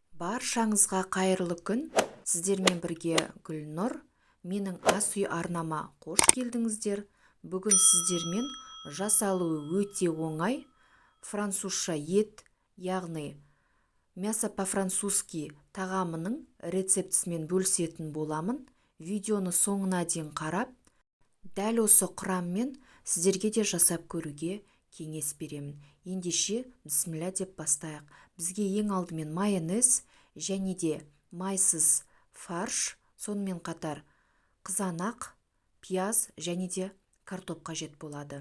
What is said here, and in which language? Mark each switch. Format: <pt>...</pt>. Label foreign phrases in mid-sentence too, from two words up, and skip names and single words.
<kk>Баршаңызға қайырлы күн. Сіздермен бірге Гүлнұр. Менің ас үй арнама қош келдіңіздер. Бүгін сіздермен жасалуы өте оңай французша ет, яғни</kk> <ru>мясо по-французски</ru> <kk>тағамының рецептісімен бөлісетін боламын. Видеоны соңына дейін қарап, дәл осы құраммен сіздерге де жасап көруге кеңес беремін. Ендеше бісміллә деп бастайық. Бізге ең алдымен майонез және де майсыз фарш, сонымен қатар қызанақ, пияз және де картоп қажет болады.</kk>